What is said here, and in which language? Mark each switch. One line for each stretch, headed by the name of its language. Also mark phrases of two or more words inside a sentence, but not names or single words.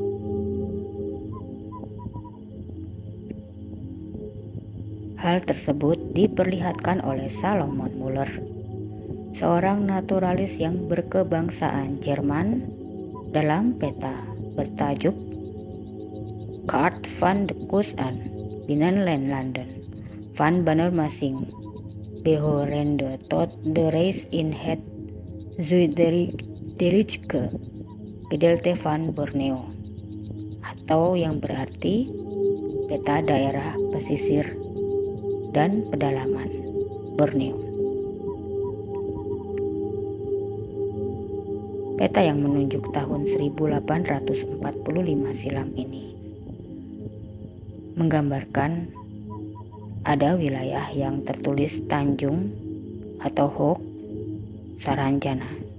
Indonesian: Hal tersebut diperlihatkan oleh Salomon Muller, seorang naturalis yang berkebangsaan Jerman, dalam peta bertajuk Kaart van de Kust en Binnenlanden van Banjarmasin behorende tot de reis in het Zuid-Rijke gedeelte van Borneo, atau yang berarti peta daerah pesisir dan pedalaman Borneo. Peta yang menunjuk tahun 1845 silam ini menggambarkan ada wilayah yang tertulis Tanjung atau Hok Saranjana.